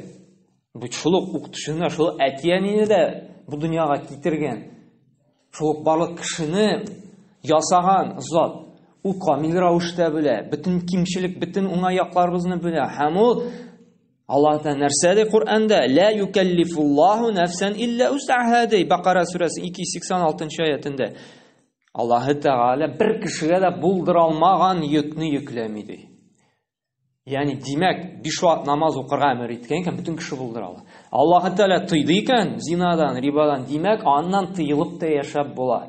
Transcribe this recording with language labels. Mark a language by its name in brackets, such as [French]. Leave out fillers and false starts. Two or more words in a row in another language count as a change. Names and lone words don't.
[Tatar] Бу шул укытучыны, шул әтияне дә бу дөньяга китергән. Шул барлык кешене ясаган зат. Ул камил рәвештә белә, бөтен кимчелек, бөтен уңай якларыбызны белә. Һәм ул Аллаһ Тәгалә нәрсәдә Куръанда [Arabic] لا يكلف الله نفسا إلا وسعها [Tatar] ди. Бакара сүрәсе 286 аятында. Аллаһы Тәгалә бер кешегә дә булдыра алмаган йөкне йөкләми ди. Ягъни димәк, 5 вакыт намаз укырга әмер иткән икән, бөтен кеше булдыра ала. Аллаһы Тәгалә тыйды икән зинадан, рибадан, димәк, аннан тыелып та яшәп була.